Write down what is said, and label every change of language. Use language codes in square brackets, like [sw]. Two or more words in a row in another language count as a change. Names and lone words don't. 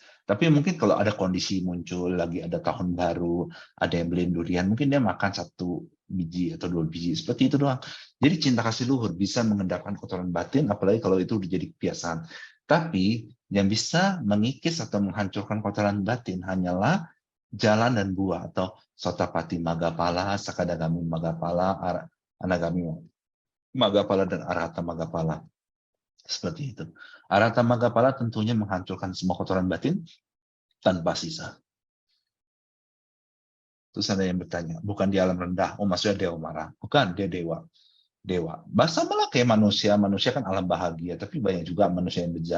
[id] Tapi mungkin kalau ada kondisi muncul lagi, ada tahun baru, ada yang beliin durian, mungkin dia makan 1 biji atau 2 biji, seperti itu doang. Jadi cinta kasih luhur bisa mengendapkan kotoran batin, apalagi kalau itu udah jadi kebiasaan. Tapi yang bisa mengikis atau menghancurkan kotoran batin hanyalah jalan dan buah, atau [pi] sotapati magapala, sakadagami magapala, anagami magapala, dan arahata magapala. [id] Seperti itu. [pi] Arahata magapala [id] tentunya menghancurkan semua kotoran batin tanpa sisa. Terus ada yang bertanya, bukan di alam rendah, oh maksudnya dewa marah. Bukan, dia dewa. Dewa. Bahasa malah kayak manusia, manusia kan alam bahagia, tapi banyak juga manusia yang bejat.